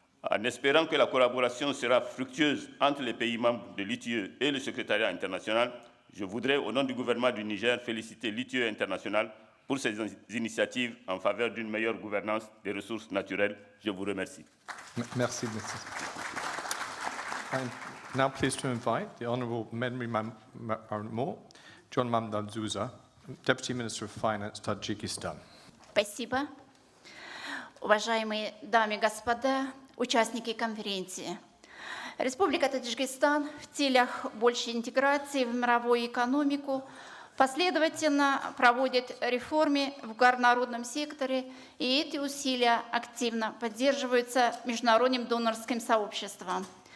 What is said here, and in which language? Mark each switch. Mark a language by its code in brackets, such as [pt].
[fr] En espérant que la collaboration sera fructueuse entre les pays membres de l'EITI et le secrétariat international, je voudrais, au nom du gouvernement du Niger, féliciter l'EITI international pour ses initiatives en faveur d'une meilleure gouvernance des ressources naturelles. Je vous remercie. Merci, Mr. [en] I'm now pleased to invite the Honourable Menri Marmo, John Mamdal Zouza, Deputy Minister of Finance, Tajikistan. [ru] Спасибо. Уважаемые дамы и господа, участники конференции. Республика Таджикистан в целях большей интеграции в мировую экономику последовательно проводит реформы в горнорудном секторе, и эти усилия активно поддерживаются международным донорским сообществом.